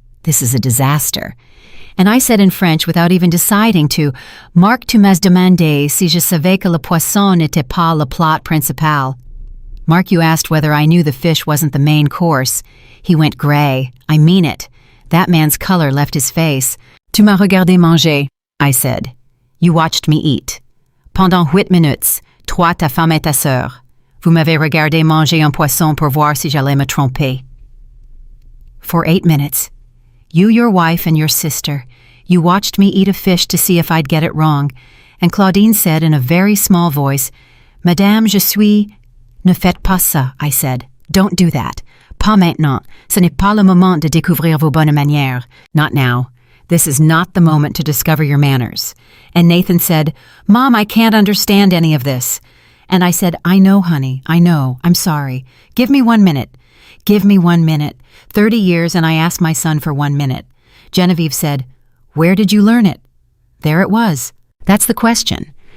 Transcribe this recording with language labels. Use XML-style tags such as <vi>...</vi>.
<en>This is a disaster. And I said in French without even deciding to,</en> <fr>"Marc, tu m'as demandé si je savais que le poisson n'était pas le plat principal."</fr> <en>Mark, you asked whether I knew the fish wasn't the main course. He went gray. I mean it. That man's color left his face.</en> <fr>"Tu m'as regardé manger,"</fr> <en>I said. "You watched me eat.</en> <fr>Pendant 8 minutes, toi, ta femme et ta sœur. Vous m'avez regardé manger un poisson pour voir si j'allais me tromper."</fr> <en>For 8 minutes. You, your wife, and your sister. You watched me eat a fish to see if I'd get it wrong. And Claudine said in a very small voice,</en> <fr>"Madame, je suis..." "Ne faites pas ça,"</fr> <en>I said. "Don't do that.</en> <fr>Pas maintenant. Ce n'est pas le moment de découvrir vos bonnes manières.</fr> <en>Not now. This is not the moment to discover your manners." And Nathan said, "Mom, I can't understand any of this." And I said, "I know, honey. I know. I'm sorry. Give me 1 minute. Give me 1 minute. 30 years and I asked my son for 1 minute." Genevieve said, "Where did you learn it?" There it was. That's the question.</en>